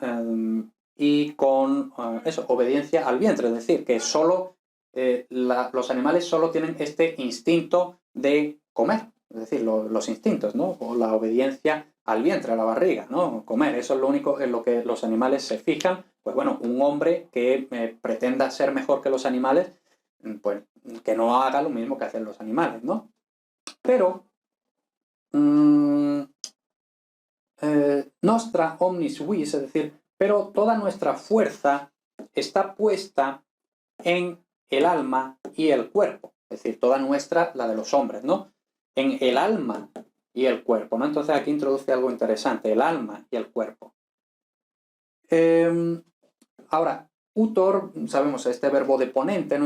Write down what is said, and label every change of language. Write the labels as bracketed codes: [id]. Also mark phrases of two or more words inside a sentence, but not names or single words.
[es] Y con eso, obediencia al vientre, es decir, que solo los animales solo tienen este instinto de comer, es decir, los instintos, ¿no? O la obediencia al vientre, a la barriga, ¿no? Comer, eso es lo único en lo que los animales se fijan. Pues bueno, un hombre que pretenda ser mejor que los animales, pues que no haga lo mismo que hacen los animales, ¿no? [la] Pero nostra omnis vis, [es] es decir, pero toda nuestra fuerza está puesta en el alma y el cuerpo, es decir, toda nuestra, la de los hombres, ¿no? En el alma y el cuerpo, ¿no? Entonces aquí introduce algo interesante, el alma y el cuerpo. Ahora, utor, sabemos este verbo de ponente, ¿no?